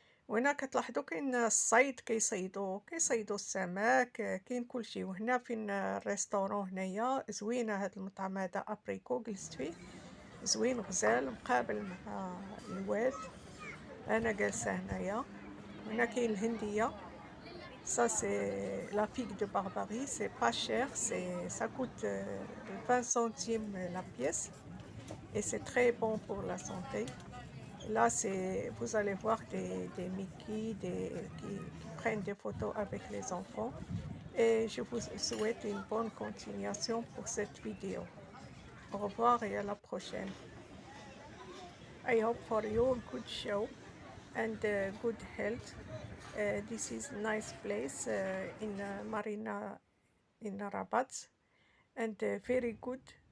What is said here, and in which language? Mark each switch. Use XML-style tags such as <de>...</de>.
<ar>وهنا كتلاحظوا كاين الصيد، كيصيدوا السمك، كاين كلشي. وهنا فين الريستورون هنايا زوينه. هذا المطعم هذا ابريكو جلست فيه، زوين غزال مقابل مع الواد. انا جالسه هنايا. هنا كاين الهنديه.</ar> <fr>Ça c'est la figue de Barbarie, c'est pas cher, ça coûte 20 centimes la pièce et c'est très bon pour la santé. Là, vous allez voir des Mickey qui prennent des photos avec les enfants. Et je vous souhaite une bonne continuation pour cette vidéo. Au revoir et à la prochaine.</fr> <en>I hope for you a good show and good health. This is a nice place in Marina in Rabat, and very good.</en>